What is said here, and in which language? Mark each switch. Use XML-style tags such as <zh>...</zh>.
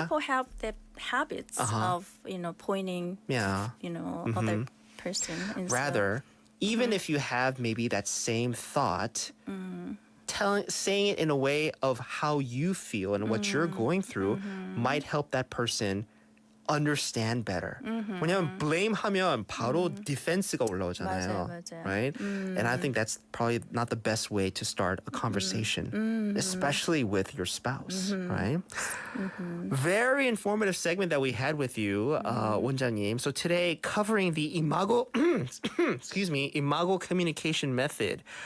<en>people have the habits of pointing yeah. other person. Instead. Rather, even if you have maybe that same thought, saying it in a way of how you feel and what you're going through might help that person understand better.</en> <ko>왜냐면 blame하면 바로 defense가 올라오잖아요. 맞아요.</ko> <en>Right? And I think that's probably not the best way to start a conversation, especially with your spouse, right? Very informative segment that we had with you, 원장님. So today, covering the imago, excuse me, imago communication method.</en>